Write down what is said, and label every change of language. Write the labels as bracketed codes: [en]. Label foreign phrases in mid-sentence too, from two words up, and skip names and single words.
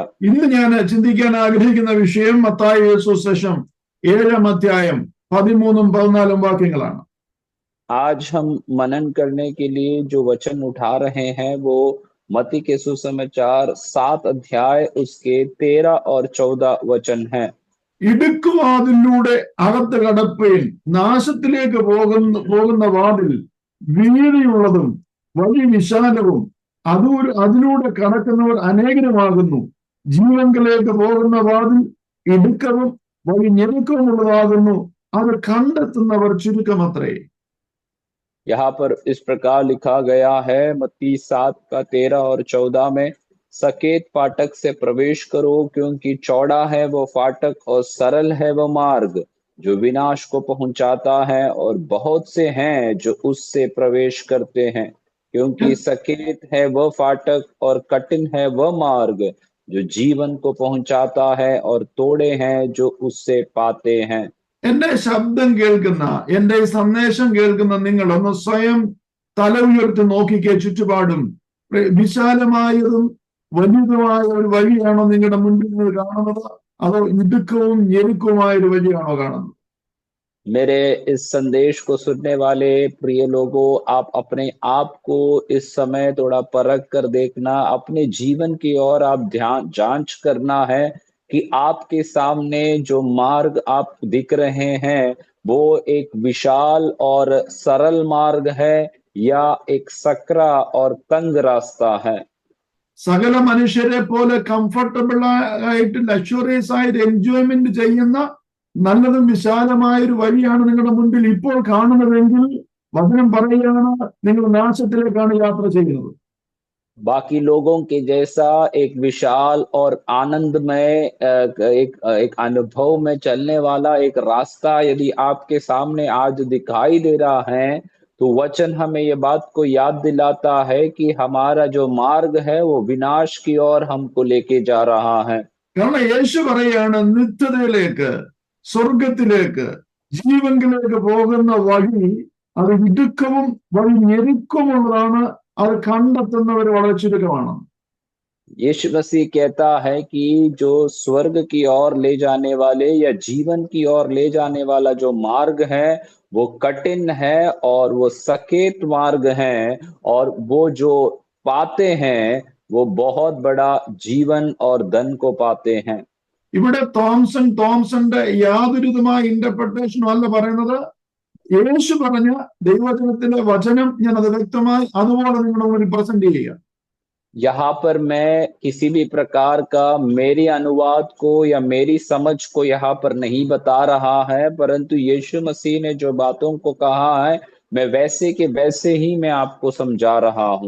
[ml] ഇന്ന് ഞാൻ ചിന്തിക്കാൻ ആഗ്രഹിക്കുന്ന വിഷയം മത്തായി സുവിശേഷം 7-ാം അധ്യായം 13-14 വാക്യങ്ങളാണ്. [hi] आज हम मनन करने के लिए जो वचन उठा रहे हैं वो मत्ती के सुसमाचार 7 अध्याय उसके 13 और 14 वचन है। [ml] ഇടുക്കുവാതിലൂടെ അകത്ത് കടപ്പയിൽ, നാശത്തിലേക്ക് പോകുന്ന വാതിൽ വീതിയുള്ളതും വഴി വിശാലവും, അതിലൂടെ കടക്കുന്നവർ അനേകരുമാകുന്നു. ജീവങ്കിലേക്ക് പോകുന്ന വാതിൽ ഇടുക്കവും വഴി ഞെരുക്കവുമുള്ളതാകുന്നു, അത് കണ്ടെത്തുന്നവർ ചുരുക്കമത്രേ. [hi] यहाँ पर इस प्रकार लिखा गया है मत्ती 7 का 13 और 14 में, सकेत फाटक से प्रवेश करो, क्योंकि चौड़ा है वो फाटक और सरल है वो मार्ग जो विनाश को पहुंचाता है, और बहुत से हैं जो उससे प्रवेश करते हैं। क्योंकि सकेत है वह फाटक और कठिन है वह मार्ग जो जीवन को पहुंचाता है, और तोड़े हैं जो उससे पाते हैं। [ml] എന്റെ ശബ്ദം കേൾക്കുന്ന, എന്റെ ഈ സന്ദേശം കേൾക്കുന്ന നിങ്ങൾ ഒന്ന് സ്വയം തല ഉയർത്തി നോക്കിക്കേ. ചുറ്റുപാടും വിശാലമായതും വലിയതുമായ ഒരു വഴിയാണോ നിങ്ങളുടെ മുൻപിൽ നിന്ന് കാണുന്നത്, അതോ ഇടുക്കവും ഞെരുക്കവുമായ ഒരു വഴിയാണോ കാണുന്നത്? [hi] मेरे इस संदेश को सुनने वाले प्रिय लोगों, आप अपने आप को इस समय थोड़ा परख कर देखना, अपने जीवन की ओर आप ध्यान जांच करना है कि आपके सामने जो मार्ग आप दिख रहे हैं वो एक विशाल और सरल मार्ग है या एक सकरा और तंग रास्ता है। [ml] സകല മനുഷ്യരെ പോലെ കംഫർട്ടബിൾ ആയിട്ട് ലക്ഷറിയസ് ആയിട്ട് എൻജോയ്മെന്റ് ചെയ്യുന്ന നല്ലതും വിശാലമായ ഒരു വഴിയാണ് നിങ്ങളുടെ മുൻപിൽ ഇപ്പോൾ കാണുന്നതെങ്കിൽ വചനം പറയുകയാണ്, നിങ്ങൾ നാശത്തിലേക്കാണ് യാത്ര ചെയ്യുന്നത്. [hi] बाकी लोगों के जैसा एक विशाल और आनंदमय एक अनुभव में चलने वाला एक रास्ता यदि आपके सामने आज दिखाई दे रहा है, तो वचन हमें ये बात को याद दिलाता है कि हमारा जो मार्ग है वो विनाश की ओर हमको लेके जा रहा है। [ml] കാരണം യേശു പറയാണ്, നിത്യതയിലേക്ക് സ്വർഗത്തിലേക്ക് ജീവങ്കിലേക്ക് പോകുന്ന വഴി അത് ഇടുക്കവും വഴി ഞെരുക്കമുള്ളതാണ്. അത് കണ്ടെത്തുന്നവർ വളരെ ചുരുക്കമാണ്. [hi] यीशु मसीह कहता है कि जो स्वर्ग की ओर ले जाने वाले या जीवन की ओर ले जाने वाला जो मार्ग है वो कठिन है और वो सकेत मार्ग है, और वो जो पाते हैं वो बहुत बड़ा जीवन और धन को पाते हैं। [ml] ഇവിടെ തോംസന്റെ യാതൊരുവിധമായ ഇന്റർപ്രിട്ടേഷനും അല്ല പറയുന്നത്. യേശു പറഞ്ഞ ദൈവവചനത്തിലെ വചനം ഞാൻ അത് വ്യക്തമായി അതുപോലെ നിങ്ങളുടെ മുന്നിൽ പ്രസന്റ് ചെയ്യുക. [hi] यहाँ पर मैं किसी भी प्रकार का मेरे अनुवाद को या मेरी समझ को यहाँ पर नहीं बता रहा है, परंतु यीशु मसीह ने जो बातों को कहा है मैं वैसे के वैसे ही मैं आपको समझा रहा हूँ।